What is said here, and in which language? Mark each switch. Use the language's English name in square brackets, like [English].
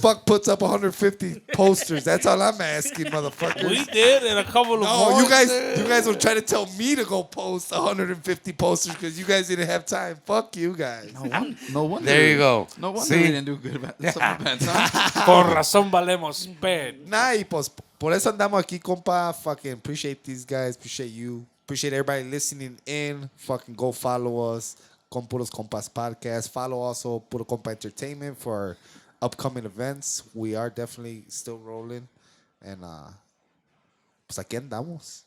[English] fuck puts up 150 posters? That's all I'm asking, motherfuckers. We did in a couple of No, months. you guys were trying to tell me to go post 150 posters because you guys didn't have time. Fuck you guys. No wonder. There you go. No wonder See? we didn't do good about some events, huh? [Spanish] Con razón valemos ped. Nah, y pues por eso andamos aquí, compa. [English] Fucking appreciate these guys. Appreciate you. Appreciate everybody listening in. Fucking go follow us. Con Puros Compas podcast. Follow also Puro Compa Entertainment for our upcoming events. We are definitely still rolling. [Spanish] And pues aquí andamos.